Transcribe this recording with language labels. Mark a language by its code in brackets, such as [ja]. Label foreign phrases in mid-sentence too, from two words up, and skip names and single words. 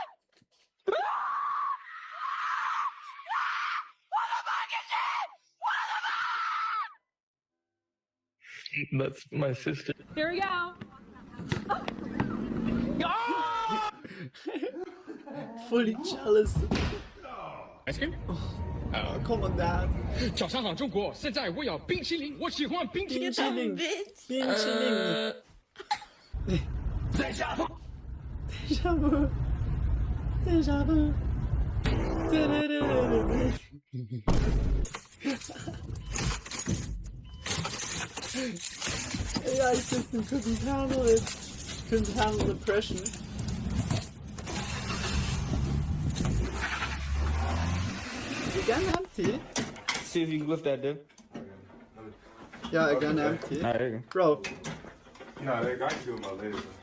[en] Who the fuck is it? Who the fuck? That's my sister. Here we go. Fully jealous. Ice cream? Oh, come on, Dad. [zh] 早上好，中国！现在我要冰淇淋，我喜欢冰淇淋。冰淇淋，冰淇淋。 [en] Déjà vu. Déjà vu. Déjà vu. AI system couldn't handle it. Couldn't handle the pressure. again empty? See if you can lift that, dude. Yeah, again empty. Alright, there you go. Bro. No, they got you in my laser.